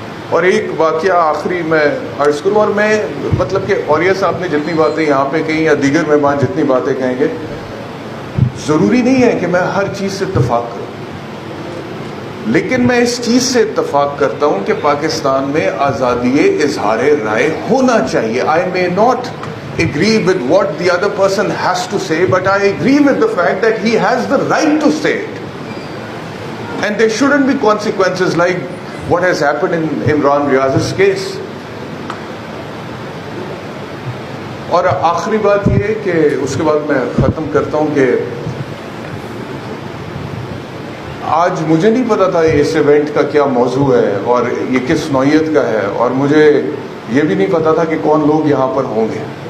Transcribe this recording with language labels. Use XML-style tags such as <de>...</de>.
<ur>اور ایک واقعہ آخری میں عرض کروں، اور میں مطلب کہ اوریہ صاحب نے جتنی باتیں یہاں پہ کہیں یا دیگر مہمان جتنی باتیں کہیں گے، ضروری نہیں ہے کہ میں ہر چیز سے اتفاق کروں، لیکن میں اس چیز سے اتفاق کرتا ہوں کہ پاکستان میں آزادی اظہار رائے ہونا چاہیے.</ur> <en>I may not agree with what the other person has to say, but I agree with the fact that he has the right to say it. And there shouldn't be consequences like what has happened in Imran Riyaz's case.</en> <ur>اور آخری بات یہ کہ اس کے بعد میں ختم کرتا ہوں کہ آج مجھے نہیں پتا تھا اس ایونٹ کا کیا موضوع ہے اور یہ کس نوعیت کا ہے، اور مجھے یہ بھی نہیں پتا تھا کہ کون لوگ یہاں پر ہوں گے.</ur>